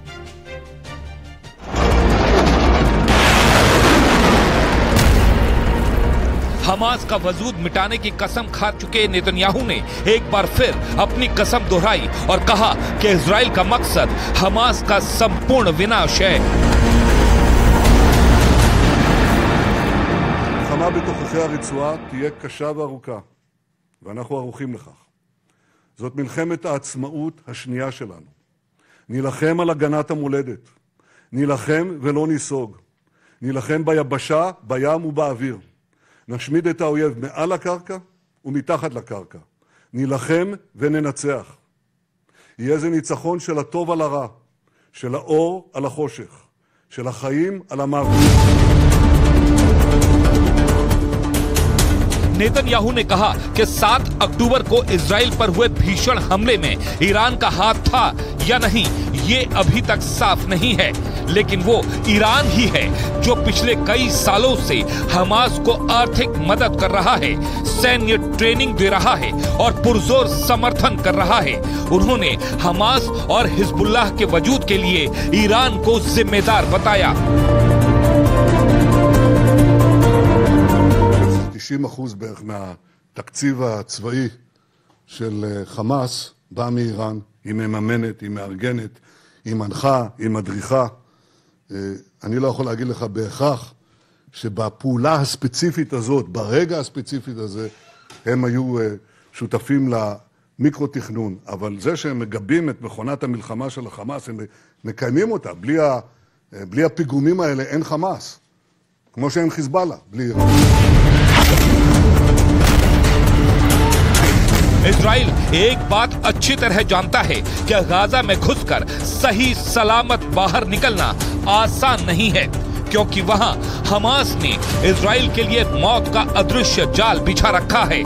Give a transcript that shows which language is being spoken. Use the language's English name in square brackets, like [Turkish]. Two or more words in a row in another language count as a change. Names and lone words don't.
[Hindi] हमास का वजूद मिटाने की कसम खा चुके नेतन्याहू ने एक बार फिर अपनी कसम दोहराई और कहा कि इजराइल का मकसद हमास का संपूर्ण विनाश है। [Hebrew] המלחמה בתוככי הרצועה תהיה קשה וארוכה, ואנחנו ערוכים לכך. זאת מלחמת העצמאות השנייה שלנו. נילחם על הגנת המולדת. נילחם ולא ניסוג. נילחם ביבשה, בים ובאוויר. נשמיד את האויב מעל הקרקע ומתחת לקרקע. נילחם וננצח. יהיה זה ניצחון של הטוב על הרע, של האור על החושך, של החיים על המוות. [Hindi] नेतन्याहू ने कहा कि 7 अक्टूबर को इजराइल पर हुए भीषण हमले में ईरान का हाथ था या नहीं, ये अभी तक साफ नहीं है, लेकिन वो ईरान ही है जो पिछले कई सालों से हमास को आर्थिक मदद कर रहा है, सैन्य ट्रेनिंग दे रहा है और पुरजोर समर्थन कर रहा है। उन्होंने हमास और हिजबुल्लाह के वजूद के लिए ईरान को जिम्मेदार बताया। [Hebrew] 90% בערך מהתקציב הצבאי של חמאס בא מאיראן. היא מממנת, היא מארגנת, היא מנחה, היא מדריכה. אני לא יכול להגיד לך בהכרח שבפעולה הספציפית הזאת, ברגע הספציפית הזה, הם היו שותפים למיקרו-תכנון. אבל זה שהם מגבים את מכונת המלחמה של החמאס, הם מקיימים אותה. בלי הפיגומים האלה אין חמאס. כמו שאין חיזבאללה, בלי איראן. [Hindi] इजराइल एक बात अच्छी तरह जानता है कि गाजा में घुसकर सही सलामत बाहर निकलना आसान नहीं है, क्योंकि वहां हमास ने इजराइल के लिए मौत का अदृश्य जाल बिछा रखा है।